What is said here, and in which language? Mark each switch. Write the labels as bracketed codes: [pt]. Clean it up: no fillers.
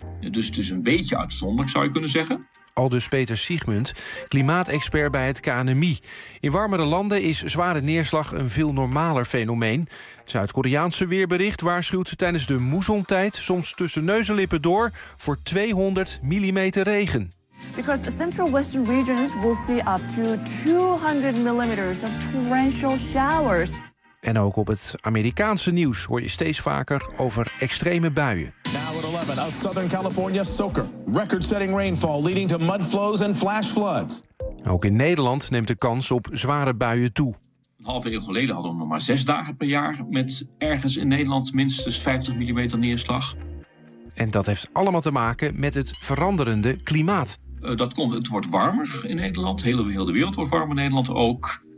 [nl] Dus het is een beetje uitzonderlijk, zou je kunnen zeggen. Aldus Peter Siegmund, klimaatexpert bij het KNMI. In warmere landen is zware neerslag een veel normaler fenomeen. Het Zuid-Koreaanse weerbericht waarschuwt tijdens de moezontijd soms tussen neus en lippen door voor 200 mm regen. [en] Because central western regions will see up to 200 mm of torrential showers. [nl] En ook op het Amerikaanse nieuws hoor je steeds vaker over extreme buien. [en] Now at 11, a Southern California soaker. Record-setting rainfall leading to mudflows and flash floods. [nl] Ook in Nederland neemt de kans op zware buien toe. Een halve eeuw geleden hadden we nog maar 6 dagen per jaar met ergens in Nederland minstens 50 mm neerslag. En dat heeft allemaal te maken met het veranderende klimaat. Het wordt warmer in Nederland. Heel de wereld wordt warmer in Nederland ook.